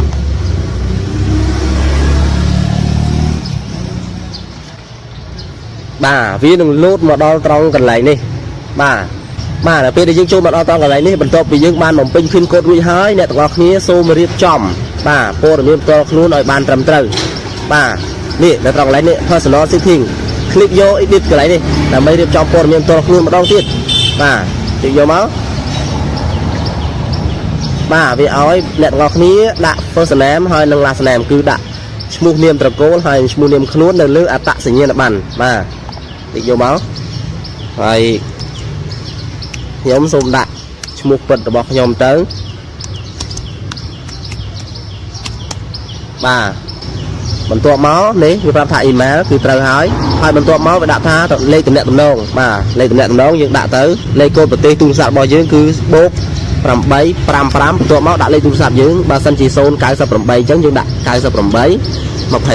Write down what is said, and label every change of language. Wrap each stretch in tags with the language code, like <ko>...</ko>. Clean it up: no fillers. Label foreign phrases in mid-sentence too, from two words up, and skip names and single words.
<km>បាទវានឹងលោតមកដល់ត្រង់កន្លែងនេះបាទដល់ពេលដែលយើងចូលមកដល់ត្រង់កន្លែងនេះបន្ទាប់ពីយើងបានបំពេញ</km> <en>pin code</en> <km>រួចហើយអ្នកទាំងអស់គ្នាសូមរៀបចំបាទព័ត៌មានផ្ទាល់ខ្លួនឲ្យបានត្រឹមត្រូវបាទនេះនៅត្រង់កន្លែងនេះ</km> <en>personal setting</en> <km>คลิกយក edit កន្លែងនេះដើម្បីរៀបចំព័ត៌មានផ្ទាល់ខ្លួនម្ដងទៀតបាទคลิกយកមក បាទវាឲ្យអ្នកទាំងអស់គ្នាដាក់</km> <en>first name</en> <km>ហើយនិង</km> <en>last name</en> <km>គឺដាក់ឈ្មោះនាមត្រកូលហើយឈ្មោះនាមខ្លួននៅលើអត្តសញ្ញាណប័ណ្ណបាទតិចយកមកហើយ ខ្ញុំសូមដាក់ឈ្មោះពិតរបស់ខ្ញុំទៅបាទបន្ទាប់មកនេះវាប្រាប់ថា email គឺត្រូវហើយបន្ទាប់មកវាដាក់ថាលេខទំនាក់ទំនងបាទលេខទំនាក់ទំនងយើងដាក់ទៅលេខកូដប្រទេសទូរស័ព្ទរបស់យើងគឺបូក855បន្ទាប់មកដាក់លេខទូរស័ព្ទយើងបើសិនជា098អញ្ចឹងយើងដាក់98 21</km>